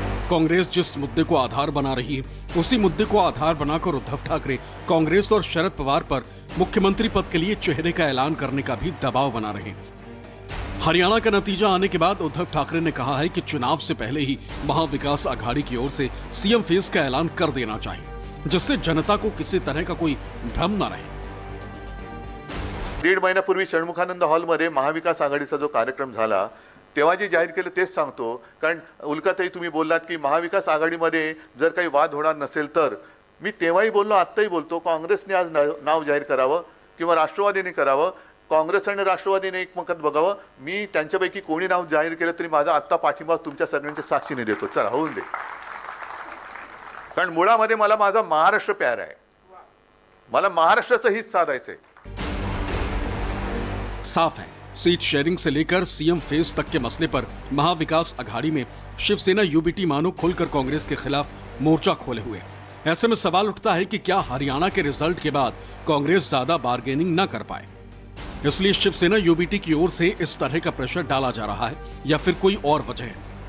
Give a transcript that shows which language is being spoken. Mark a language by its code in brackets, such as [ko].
[hi] कांग्रेस जिस मुद्दे को आधार बना रही है, उसी मुद्दे को आधार बनाकर उद्धव ठाकरे कांग्रेस और शरद पवार पर मुख्यमंत्री पद के लिए चेहरे का ऐलान करने का भी दबाव बना रहे हैं। हरियाणा का नतीजा आने के बाद उद्धव ठाकरे ने कहा है कि चुनाव से पहले ही महाविकास अघाड़ी की ओर से सीएम फेस का ऐलान कर देना चाहिए, जिससे जनता को किसी तरह का कोई भ्रम न रहे। [mr] 1.5 महिन्यापूर्वी षण्मुखानंद हॉलमध्ये महाविकास आघाडीचा जो कार्यक्रम झाला तेव्हा जे जाहीर केलं तेच सांगतो, कारण उल्काताई तुम्ही बोललात की महाविकास आघाडीमध्ये जर काही वाद होणार नसेल तर, मी तेव्हाही बोललो, आत्ताही बोलतो, काँग्रेसने आज नाव जाहीर करावं किंवा राष्ट्रवादीने करावं, काँग्रेस आणि राष्ट्रवादीने एकमत बघावं। मी त्यांच्यापैकी कोणी नाव जाहीर केलं तरी माझा आत्ता पाठिंबा तुमच्या सगळ्यांच्या साक्षीने देतो, चला होऊन दे। कारण मुळामध्ये मला माझा महाराष्ट्र प्यारा आहे, मला महाराष्ट्राचं हित साधायचंय। [hi] साफ है, सीट शेयरिंग से लेकर सीएम फेस तक के मसले पर महाविकास अघाड़ी में शिवसेना यूबीटी मानो खुलकर कांग्रेस के खिलाफ मोर्चा खोले हुए। ऐसे में सवाल उठता है कि क्या हरियाणा के रिजल्ट के बाद कांग्रेस ज्यादा बार्गेनिंग न कर पाए, इसलिए शिवसेना यूबीटी की ओर से इस तरह का प्रेशर डाला जा रहा है, या फिर कोई और वजह है?